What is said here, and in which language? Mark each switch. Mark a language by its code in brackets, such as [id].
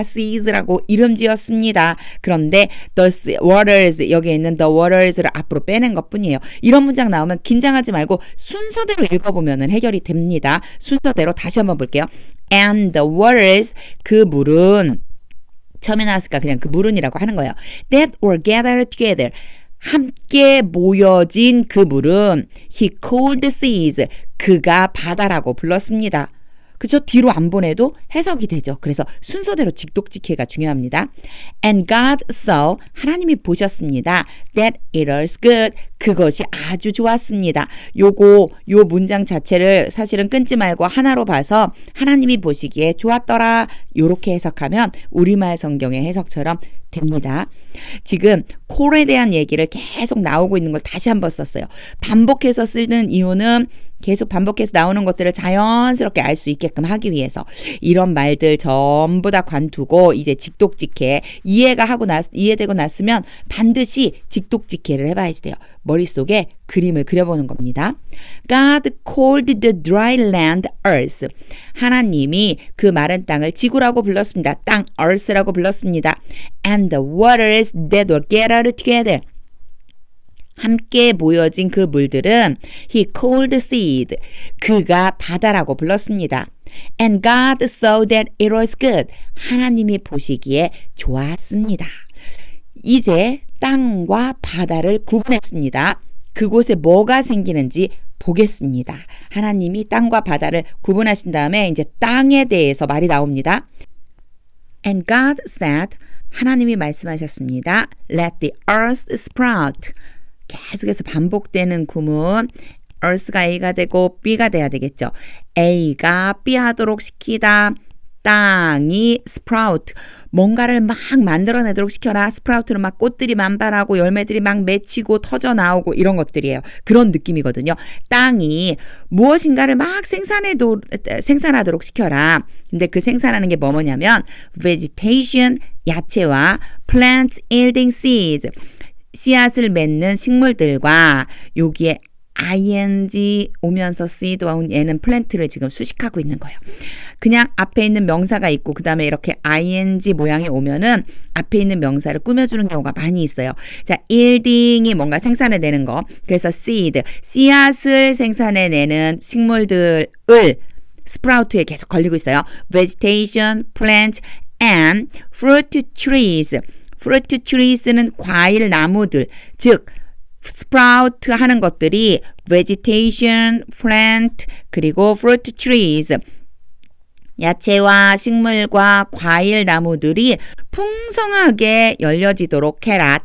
[ko] seas라고 이름 지었습니다. 그런데 [en] the waters [ko] 여기에 있는 the waters를 앞으로 빼낸 것뿐이에요. 이런 문장 나오면 긴장하지 말고 순서대로 읽어보면 해결이 됩니다. 순서대로 다시 한번 볼게요. [en] And the waters [ko] 그 물은 처음에 나왔으니까 그냥 그 물은이라고 하는 거예요. [en] That were gathered together [ko] 함께 모여진 그 물은 [en] he called the seas [ko] 그가 바다라고 불렀습니다. 그죠? 뒤로 안 보내도 해석이 되죠. 그래서 순서대로 직독직해가 중요합니다. [en] And God saw [ko] 하나님이 보셨습니다. [en] That it was good [ko] 그것이 아주 좋았습니다. 요 문장 자체를 사실은 끊지 말고 하나로 봐서 하나님이 보시기에 좋았더라 요렇게 해석하면 우리말 성경의 해석처럼 됩니다. 지금 콜에 대한 얘기를 계속 나오고 있는 걸 다시 한번 썼어요. 반복해서 쓰는 이유는 계속 반복해서 나오는 것들을 자연스럽게 알 수 있게끔 하기 위해서 이런 말들 전부 다 관두고 이제 직독직해 이해되고 났으면 반드시 직독직해를 해봐야지 돼요. 머릿속에 그림을 그려보는 겁니다. [en] God called the dry land earth. [ko] 하나님이 그 마른 땅을 지구라고 불렀습니다. 땅 earth라고 불렀습니다. [en] And the waters that were gathered together. [ko] 함께 모여진 그 물들은 [en] he called seed. [ko] 그가 바다라고 불렀습니다. [en] And God saw that it was good. [ko] 하나님이 보시기에 좋았습니다. 이제 땅과 바다를 구분했습니다. 그곳에 뭐가 생기는지 보겠습니다. 하나님이 땅과 바다를 구분하신 다음에 이제 땅에 대해서 말이 나옵니다. [en] And God said, [ko] 하나님이 말씀하셨습니다. [en] Let the earth sprout. [ko] 계속해서 반복되는 구문 earth가 A가 되고 B가 돼야 되겠죠. A가 B 하도록 시키다. 땅이 sprout 뭔가를 막 만들어내도록 시켜라. 스프라우트로 막 꽃들이 만발하고 열매들이 막 맺히고 터져 나오고 이런 것들이에요. 그런 느낌이거든요. 땅이 무엇인가를 막 생산하도록 시켜라. 근데 그 생산하는 게 뭐냐면 vegetation 야채와 [en] plants yielding seeds [ko] 씨앗을 맺는 식물들과 여기에 ing 오면서 seed와 얘는 플랜트를 지금 수식하고 있는 거예요. 그냥 앞에 있는 명사가 있고 그 다음에 이렇게 ing 모양이 오면은 앞에 있는 명사를 꾸며주는 경우가 많이 있어요. 자, yielding이 뭔가 생산해내는 거. 그래서 seed, 씨앗을 생산해내는 식물들을 스프라우트에 계속 걸리고 있어요. [en] vegetation, plant, and fruit trees. [ko] fruit trees는 과일 나무들, 즉 스프라우트 하는 것들이 vegetation, plant, 그리고 fruit trees 야채와 식물과 과일 나무들이 풍성하게 열려지도록 해라.